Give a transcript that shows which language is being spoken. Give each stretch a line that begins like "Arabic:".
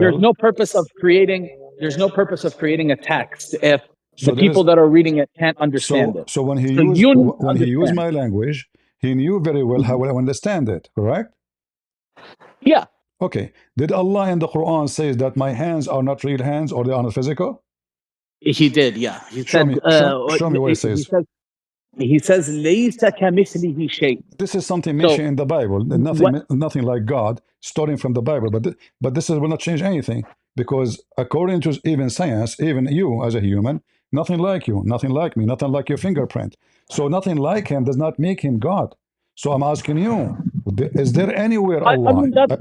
English: There's no purpose of creating a text if the people that are reading it can't understand it. So when he used my language, he knew very well how I understand it, correct? Yeah. Okay. Did Allah in the Quran say that my hands are not real hands or they are not physical? He did, yeah. He show said, me what he says. He says,
Arabic: لَيْسَ كَمِثْلِهِ شَيْءٍ.
English: This is something mentioned in the Bible. Nothing like God, starting from the Bible. But this will not change anything, because according to even science, even you as a human, nothing like you, nothing like me, nothing like your fingerprint. So nothing like Him does not make Him God. So I'm asking you, is there anywhere Allah...